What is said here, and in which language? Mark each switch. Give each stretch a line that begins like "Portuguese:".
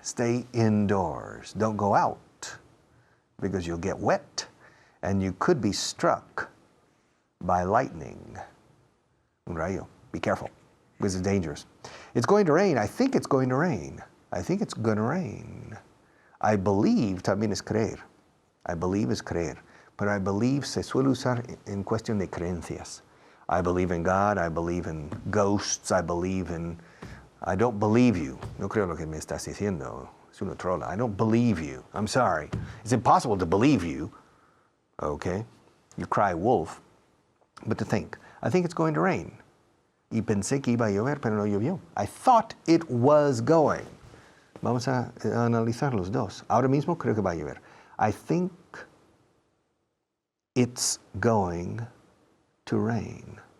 English: Stay indoors. Don't go out because you'll get wet and you could be struck by lightning.
Spanish: Un rayo.
English: Be careful because it's dangerous. It's going to rain. I think it's going to rain. I think it's going to rain. I believe
Spanish: también es creer. I believe es creer. Pero
English: I believe
Spanish: se suele usar en cuestión de creencias.
English: I believe in God. I believe in ghosts. I believe in... I don't believe you.
Spanish: No creo lo que me estás diciendo. Es una trola.
English: I don't believe you. I'm sorry. It's impossible to believe you. Okay? You cry wolf. But to think. I think it's going to rain.
Spanish: Y pensé que iba a llover, pero no llovió.
English: I thought it was going.
Spanish: Vamos a analizar los dos. Ahora mismo creo que va a llover.
English: I think it's going to rain.